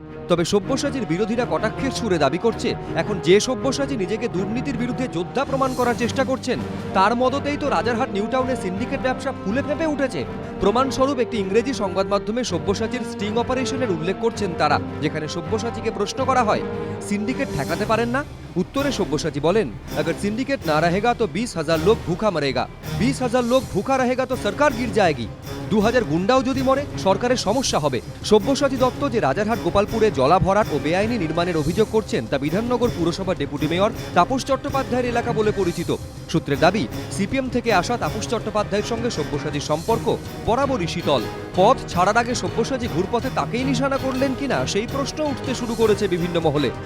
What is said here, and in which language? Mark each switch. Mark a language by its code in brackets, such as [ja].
[bn] তবে সব্যসাচীর বিরোধীরা কটাক্ষের সুরে দাবি করছে, এখন যে সব্যসাচী নিজেকে দুর্নীতির বিরুদ্ধে যোদ্ধা প্রমাণ করার চেষ্টা করছেন, তার মদতেই তো রাজারহাট নিউ টাউনে সিন্ডিকেট ব্যবসা ফুলে ফেঁপে উঠেছে। প্রমাণস্বরূপ একটি ইংরেজি সংবাদ মাধ্যমে সব্যসাচীর স্টিং অপারেশনের উল্লেখ করছেন তারা, যেখানে সব্যসাচীকে প্রশ্ন করা হয়, সিন্ডিকেট ঠেকাতে পারেন না? উত্তরে সব্যসাচী বলেন, [hi] अगर सिंडिकेट ना रहेगा तो 20,000 लोग भूखा मरेगा, 20,000 लोग भूखा रहेगा तो सरकार गिर जाएगी, [bn] 2000 গুন্ডাও যদি মরে সরকারের সমস্যা হবে। সব্যসাচী দত্ত যে রাজারহাট গোপালপুরে জলা ভরাট ও বেআইনি নির্মাণের অভিযোগ করছেন তা বিধাননগর পুরসভার ডেপুটি মেয়র তাপস চট্টোপাধ্যায়ের এলাকা বলে পরিচিত। সূত্রের দাবি, সিপিএম থেকে আসা তাপস চট্টোপাধ্যায়ের সঙ্গে সব্যসাচীর সম্পর্ক বরাবরই শীতল। পদ ছাড়ার আগে সব্যসাচী ঘুরপথে তাকেই নিশানা করলেন কিনা সেই প্রশ্ন উঠতে শুরু করেছে বিভিন্ন মহলে।